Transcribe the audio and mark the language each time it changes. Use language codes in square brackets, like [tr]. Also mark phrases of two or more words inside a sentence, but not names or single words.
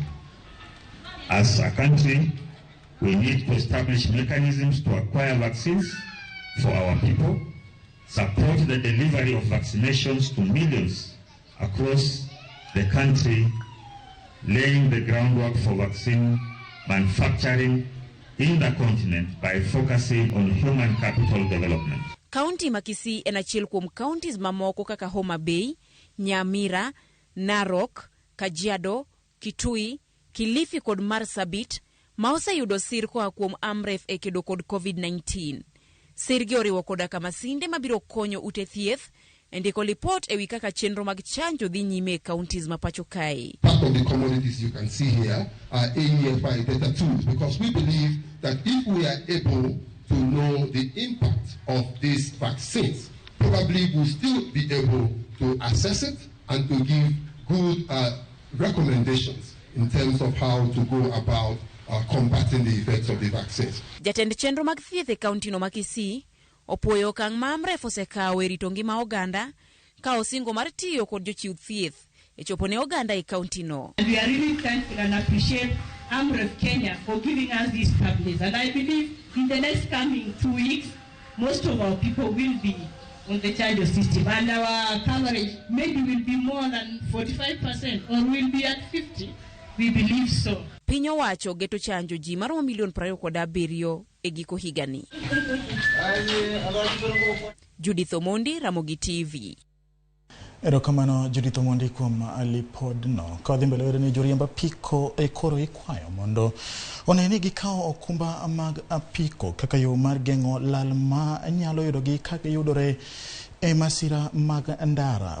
[en] As a country, we need to establish mechanisms to acquire vaccines for our people, support the delivery of vaccinations to millions across the country, laying the groundwork for vaccine manufacturing in the continent by focusing on human capital development. [luo] County ma Kisii en achiel kuom counties mamoko kaka Homa Bay, Nyamira, Narok, Kajiado, Kitui, Kilifi kod Marsabit ma oseyudo sir koa kuom AMREF e kedo kod COVID-19. Sirgi oriwo koda kama sinde mabiro konyo ute thieth ndiko lipot ewi kaka chenro mag chanjo dhi nyime e counties ma pacho kae. [en] Part of the commodities you can see here are AEFI data tools, because we believe that if we are able to know the impact of these vaccines, probably we'll still be able to assess it and to give good recommendations in terms of how to go about combating the effects of the vaccines. [luo] Jatend chenro mag thieth e county no ma Kisii opuoyo okang' ma AMREF osekawo e rito ngima oganda ka osingo mar tiyo kod jochiw thieth e chopo ne oganda e county no. [en] And we are really thankful and appreciate AMREF Kenya for giving us these tablets. And I believe in the next coming 2 weeks, most of our people will be on the charge system. And our coverage maybe will be more than 45% or will be at 50%. We believe so. [luo] Piny owacho geto chanjo ji maromo 27,000,000 e giko higani. Judith Omondi, Ramogi TV. Erokamano Judith Omondi kuom lipod no. Ka dhi mbele wero ni joriemb apiko e koro ikwayo mondo oneni gikawo okumba mag apiko kaka yo mar geng'o lal ma nyalo yudogi ka giyudore e masira mag ndara.